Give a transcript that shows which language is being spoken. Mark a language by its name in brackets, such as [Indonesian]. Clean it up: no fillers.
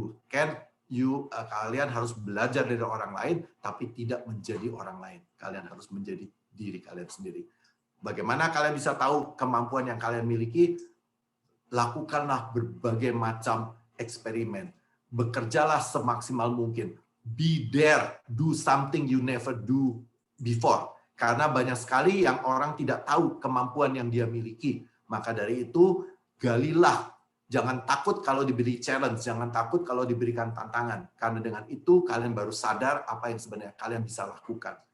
[Indonesian] Kalian harus belajar dari orang lain, tapi tidak menjadi orang lain. Kalian harus menjadi diri kalian sendiri. Bagaimana kalian bisa tahu kemampuan yang kalian miliki? Lakukanlah berbagai macam eksperimen. Bekerjalah semaksimal mungkin. Be there. [English] Do something you never do before. [Indonesian] Karena banyak sekali yang orang tidak tahu kemampuan yang dia miliki. Maka dari itu, galilah. Jangan takut kalau diberi challenge, jangan takut kalau diberikan tantangan. Karena dengan itu kalian baru sadar apa yang sebenarnya kalian bisa lakukan.